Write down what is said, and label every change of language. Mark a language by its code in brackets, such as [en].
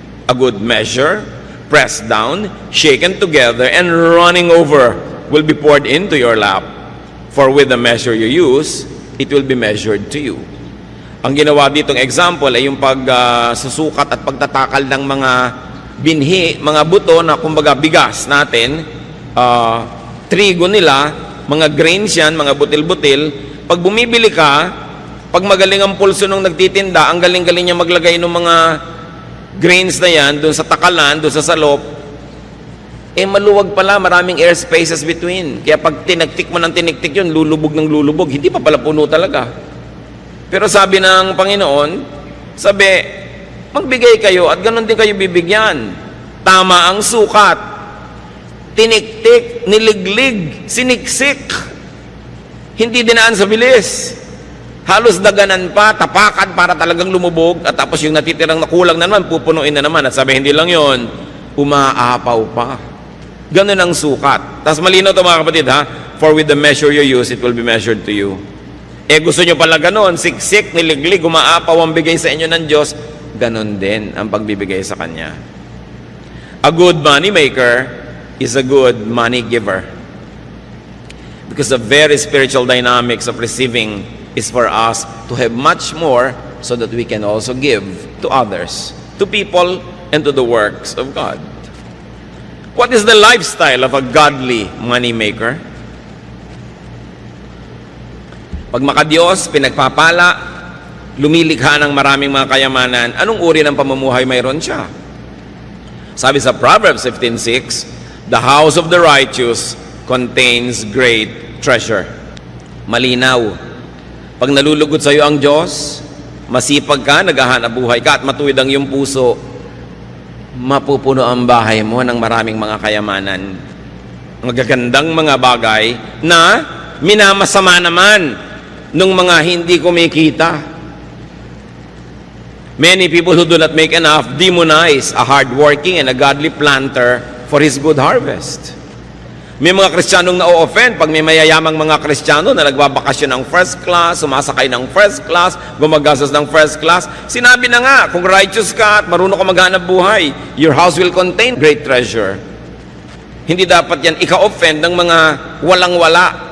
[en] A good measure, pressed down, shaken together, and running over will be poured into your lap. For with the measure you use, it will be measured to you. [tl] Ang ginawa ditong example ay yung pagsusukat at pagtatakal ng mga binhi, mga buto na kumbaga bigas natin, trigo nila, mga grains yan, mga butil-butil. Pag bumibili ka, pag magaling ang pulso nung nagtitinda, ang galing-galing niya maglagay ng mga grains na yan, dun sa takalan, dun sa salop, maluwag pala, maraming [en] air spaces between. [tl] Kaya pag tinagtik mo ng tinigtik yun, lulubog ng lulubog, hindi pa pala puno talaga. Pero sabi ng Panginoon, sabi, magbigay kayo at ganun din kayo bibigyan. Tama ang sukat. Tiniktik, niliglig, siniksik. Hindi dinaan sa bilis. Halos daganan pa, tapakan para talagang lumubog, at tapos yung natitirang nakulang na naman, pupunuin na naman. At sabi, hindi lang yon, umaapaw pa. Ganun ang sukat. Tapos malinaw ito mga kapatid, ha? For with the measure you use, it will be measured to you. Gusto nyo pala ganun, siksik, niliglig, umaapaw ang bigay sa inyo ng Diyos, ganun din ang pagbibigay sa Kanya. [en] A good money maker is a good money giver. Because the very spiritual dynamics of receiving is for us to have much more so that we can also give to others, to people, and to the works of God. What is the lifestyle of a godly money maker? [tl] Pag makadiyos, pinagpapala, lumilikha ng maraming mga kayamanan, anong uri ng pamumuhay mayroon siya? Sabi sa [en] Proverbs 15:6, the house of the righteous contains great treasure. [tl] Malinaw. Pag nalulugod sa iyo ang Diyos, masipag ka, naghahanap buhay ka, at matuwid ang iyong puso, mapupuno ang bahay mo ng maraming mga kayamanan. Magagandang mga bagay na minamasama naman ng mga hindi kumikita. [en] Many people who do not make enough demonize a hardworking and a godly planter for his good harvest. [tl] May mga Kristiyanong na-offend pag may mayayamang mga Kristiyano na nagbabakasyon ng first class, sumasakay ng first class, gumagastos ng first class. Sinabi na nga, kung righteous ka at marunong ka maghanap buhay, [en] your house will contain great treasure. [tl] Hindi dapat yan ika-offend ng mga walang-wala.